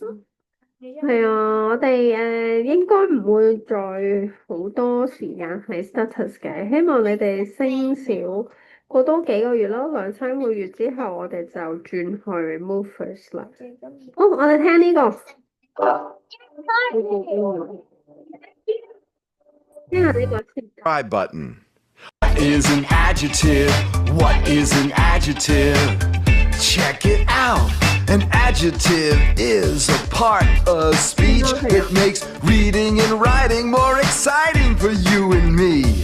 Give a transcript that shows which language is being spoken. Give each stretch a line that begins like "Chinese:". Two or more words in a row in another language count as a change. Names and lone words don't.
Cantonese: 係啊，我哋應該唔會再好多時間喺 status 嘅，希望你哋升少過多幾個月咯，2-3個月之後我哋就轉去 movers 啦。好，我哋聽呢個。聽下呢個先。
English: Try button. What is an adjective? What is an adjective? Check it out. An adjective is a part of speech. It makes reading and writing more exciting for you and me.